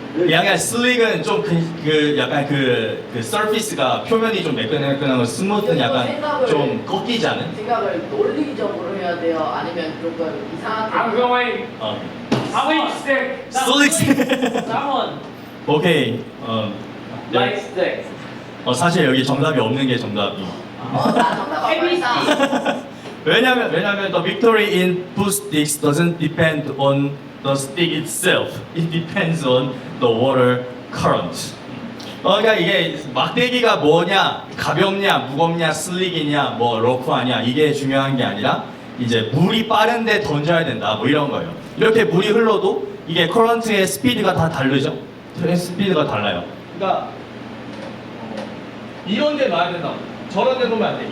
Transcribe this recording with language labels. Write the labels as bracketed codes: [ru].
[ko] 약간 슬릭은 좀 약간 서피스가 표면이 좀 매끈매끈한 거, 스무드는 약간 좀 꺾이지 않은? 생각을 논리적으로 해야 돼요? 아니면 조금 이상하게? [en] I'm going 슬릭 스틱. [ko] 슬릭 스틱. [en] Someone [ko] 오케이. [en] light stick. [ko] 사실 여기 정답이 없는 게 정답이. 나 정답 알았다. 왜냐면 [en] the victory in Pooh sticks doesn't depend on the stick itself. It depends on the water current. [ko] 그러니까 이게 막대기가 뭐냐, 가볍냐, 무겁냐, 슬릭이냐, 뭐 러프하냐 이게 중요한 게 아니라 이제 물이 빠른데 던져야 된다, 뭐 이런 거예요. 이렇게 물이 흘러도 이게 커런트의 스피드가 다 다르죠. 스피드가 달라요. 그러니까 이런 데 놔야 된다. 저런 데 놓으면 안 돼.